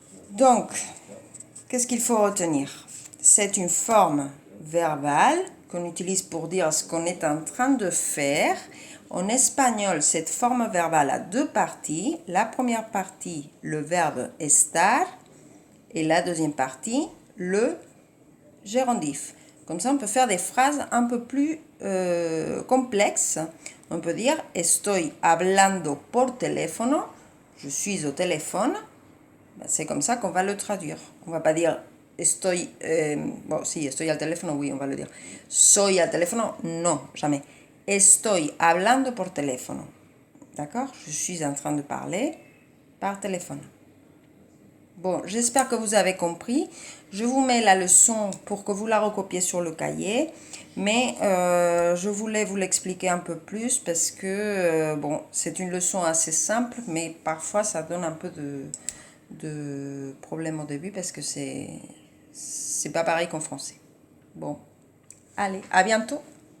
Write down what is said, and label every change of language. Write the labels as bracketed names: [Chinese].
[French] Donc, qu'est-ce qu'il faut retenir? C'est une forme verbale qu'on utilise pour dire ce qu'on est en train de faire. En espagnol, cette forme verbale a deux parties. La première partie, le verbe estar, et la deuxième partie, le gérondif. Comme ça, on peut faire des phrases un peu plus complexes. On peut dire [Spanish] estoy hablando por teléfono. [French] Je suis au téléphone. C'est comme ça qu'on va le traduire. On va pas dire estoy, bon, si, [Spanish] estoy al teléfono, [French] oui, on va le dire. [Spanish] Soy al teléfono, [French] non, jamais. [Spanish] Estoy hablando por teléfono. [French] D'accord? Je suis en train de parler par téléphone. Bon, j'espère que vous avez compris. Je vous mets la leçon pour que vous la recopiez sur le cahier. Mais je voulais vous l'expliquer un peu plus parce que, bon, c'est une leçon assez simple, mais parfois ça donne un peu de problème au début parce que c'est pas pareil qu'en français. Bon, allez, à bientôt.